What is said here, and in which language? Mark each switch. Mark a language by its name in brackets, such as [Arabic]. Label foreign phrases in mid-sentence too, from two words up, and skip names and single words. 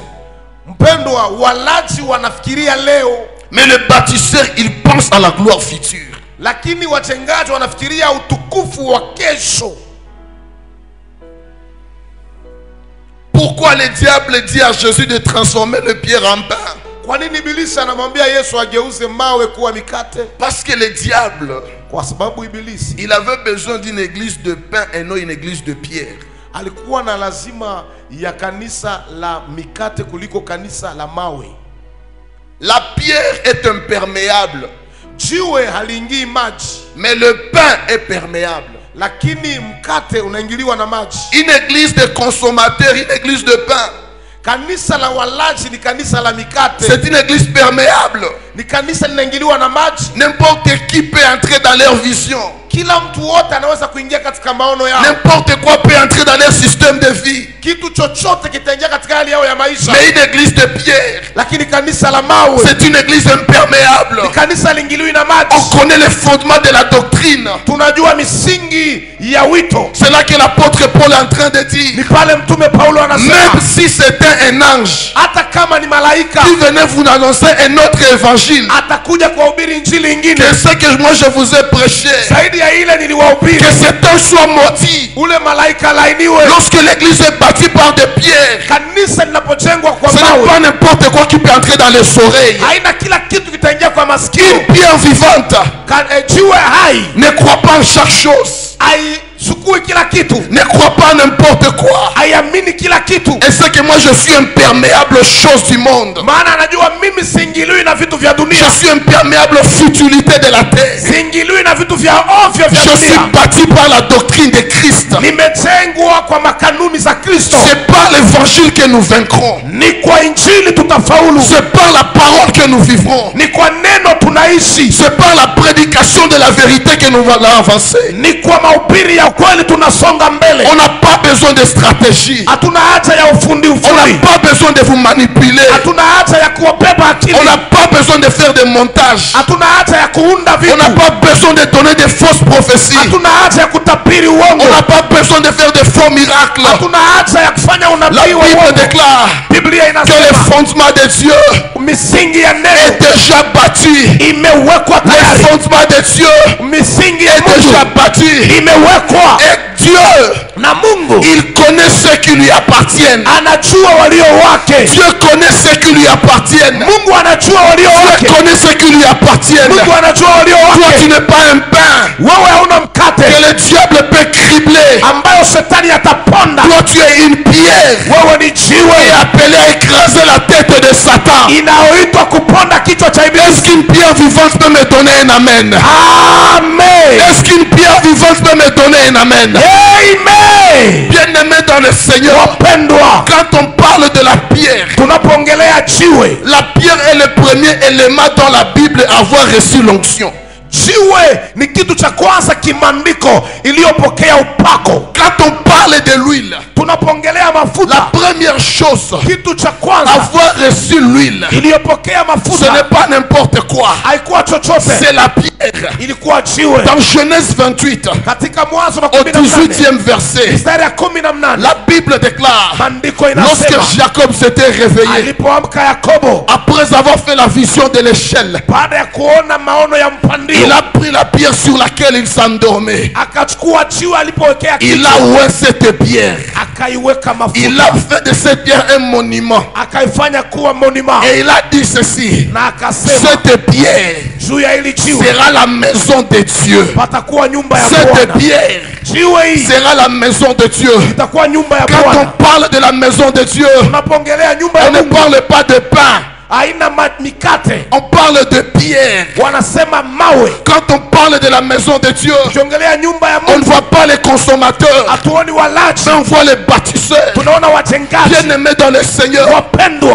[Swahili] Mpendwa, walaji wanafikiria leo. [French] Mais le bâtisseur, il pense à la gloire future. [Swahili] Lakini wajengaji wanafikiria utukufu wa kesho. [French] Pourquoi le diable dit à Jésus de transformer le pierre en pain? [Swahili] Kwa nini ibilisi anamwambia Yesu ageuze mawe kuwa mikate? [French] Parce que le diable, [Swahili] kwa sababu ibilisi, [French] il avait besoin d'une église de pain et non une église de pierre. [Swahili] Alikuwa na lazima ya kanisa la mikate kuliko kanisa la mawe. [French] La pierre est imperméable, [Swahili] jiwe haliingii maji, [French] mais le pain est perméable. [Swahili] Lakini mkate unaingiliwa na maji. [French] Une église de consommateurs, une église de pain. [Swahili] Kanisa la walaji ni kanisa la mikate. [French] C'est une église perméable. [Swahili] Ni kanisa linaingiliwa na maji. [French] N'importe qui peut entrer dans leur vision. [Swahili] Kila mtu wote anaweza kuingia katika maono yao. [French] N'importe quoi peut entrer dans leur système de vie. [Swahili] Kitu chochote kitaingia katika hali yao ya maisha. [French] Mais une église de pierre, [Swahili] Lakini kanisa la mawe, [French] c'est une église imperméable. [Swahili] ni kanisa lingiliwi na maji. [French] On connaît les fondements de la doctrine. [Swahili] Tunajua misingi ya wito. [French] C'est là que l'apôtre Paul est en train de dire, [Swahili] Ni pale mtume Paulo anasema, [French] même si c'était un ange [Swahili] hata kama ni malaika [French] qui venait vous annoncer un autre évangile [Swahili] atakuja kuhubiri injili nyingine [French] que ce que moi je vous ai prêché, [Swahili] zaidi ya ile niliwahubiri, [French] que cet ange soit maudit. [Swahili] ule malaika lainiwe. [French] Lorsque l'église est bâtie par des pierres, [Swahili] Kanisa linapojengwa kwa [French] ce n'est [Swahili] mawe, [French] pas n'importe quoi qui peut entrer dans les oreilles. [Swahili] haina kila kitu kitaingia kwa masikio. [French] Une pierre vivante [Swahili] Jiwe hai [French] ne croit pas en chaque chose, [Swahili] haisukui kila kitu, [French] ne croit pas n'importe quoi. [Swahili] haiamini kila kitu. [French] Et c'est que moi je suis imperméable aux choses du monde. [Swahili] Maana anajua mimi siingiliwi na vitu vya dunia, [French] Je suis imperméable aux futilités de la terre. [Swahili] siingiliwi na vitu vya ovyo vya [French] Je suis [Swahili] dunia. [French] bâti par la doctrine de Christ. [Swahili] Nimejengwa kwa makanuni za Kristo. [French] C'est par l'évangile que nous vaincrons. [Swahili] Ni kwa injili tutafaulu, [French] C'est par la parole que nous vivrons. [Swahili] ni kwa neno tunaishi, [French] C'est par la prédication de la vérité que nous allons avancer. [Swahili] ni kwa mahubiri ya kweli tunasonga mbele. [French] On n'a pas besoin de stratégie. [Swahili] Hatuna haja ya ufundi [French] On n'a [Swahili] ufundi, [French] pas besoin de vous manipuler. [Swahili] hatuna haja ya kuwabeba akili, [French] On n'a pas besoin de faire des montages. [Swahili] hatuna haja ya kuunda [French] On n'a [Swahili] vitu, [French] pas besoin de donner des fausses prophéties. [Swahili] hatuna haja ya kutabiri uongo, [French] On n'a pas besoin de faire des faux miracles. [Swahili] hatuna haja ya kufanya [French] La [Swahili] unabii wa [French] Bible [Swahili] uongo. [French] déclare [Swahili] Biblia [French] que [Swahili] inasema [French] les fondements de Dieu [Swahili] misingi ya [French] est [Swahili] neno [French] déjà bâti. [Swahili] imewekwa [French] Les [Swahili] tayari, [French] fondements de Dieu [Swahili] misingi ya [French] est déjà [Swahili] Mungu [French] bâti. [Swahili] imewekwa, [French] Et Dieu, [Swahili] na Mungu [French] il connaît ceux qui lui appartiennent. [Swahili] anajua walio wake. [French] Dieu connaît ceux qui lui appartiennent. [Swahili] Mungu anajua walio [French] Dieu [Swahili] wake. [French] connaît ceux qui lui appartiennent. [Swahili] Mungu anajua walio [French] Toi, tu [Swahili] wake. [French] n'es pas un pain [Swahili] Wewe hauna mkate [French] que le diable peut cribler. [Swahili] ambayo shetani ataponda. [French] Toi, tu es une pierre [Swahili] Wewe ni [French] qui [Swahili] jiwe [French] est appelée à écraser la tête de Satan. [Swahili] inayoitwa kuponda kichwa cha [French] Est-ce [Swahili] ibilisi. [French] qu'une pierre vivante peut me donner un amen? Amen. Est-ce qu'une pierre vivante peut me donner un amen? Amen. Bien-aimé dans le Seigneur, [Swahili] Wapendwa, [French] quand on parle de la pierre, [Swahili] tunapoongelea jiwe, [French] la pierre est le premier élément dans la Bible à avoir reçu l'onction. [Swahili] jiwe ni kitu cha kwanza kimaandiko iliyopokea upako. [French] Quand on parle de l'huile, [Swahili] Tunapoongelea [French] la [Swahili] mafuta, [French] première chose, [Swahili] kitu cha kwanza [French] avoir reçu l'huile, [Swahili] iliyopokea [French] ce n'est [Swahili] mafuta [French] pas n'importe quoi. [Swahili] haikuwa chochote, [French] C'est la pierre. [Swahili] ilikuwa jiwe. [French] Dans Genèse 28, [Swahili] Katika Mwanzo wa [French] au 18 18e verset, [Swahili] mstari ya 18, [French] la Bible déclare, [Swahili] maandiko [French] lorsque [Swahili] inasema [French] Jacob s'était réveillé, [Swahili] alipoamka Yakobo [French] après avoir fait la vision de l'échelle, [Swahili] baada ya kuona maono ya [French] il [Swahili] mpandio, [French] a pris la pierre sur laquelle il s'endormait. [Swahili] akachukua jiwe alipowekea [French] Il [Swahili] kichwa, [French] a oué cette pierre. [Swahili] akaiweka [French] Il a [Swahili] mafuta, [French] fait de cette pierre un monument. [Swahili] akaifanya kuwa monument, [French] Et il a dit ceci, [Swahili] na akasema [French] cette pierre [Swahili] juu ya hili jiwe [French] sera la maison de Dieu. [Swahili] patakuwa nyumba ya [French] Cette [Swahili] Bwana. [French] pierre [Swahili] Jiwe hii [French] sera la maison de Dieu. [Swahili] itakuwa nyumba ya [French] Quand [Swahili] Bwana. [French] on parle de la maison de Dieu, [Swahili] Tunapoongelea nyumba ya [French] on ne [Swahili] Mungu [French] parle pas de pain, [Swahili] haina mikate, [French] on parle de pierre. [Swahili] wanasema mawe. [French] Quand on parle de la maison de Dieu, [Swahili] Tukiongelea nyumba ya [French] on ne [Swahili] Mungu [French] voit pas les consommateurs, [Swahili] hatuoni walaji, [French] mais on voit les bâtisseurs. [Swahili] tunaona wajengaji. [French] Bien-aimé dans le Seigneur, [Swahili] Wapendwa,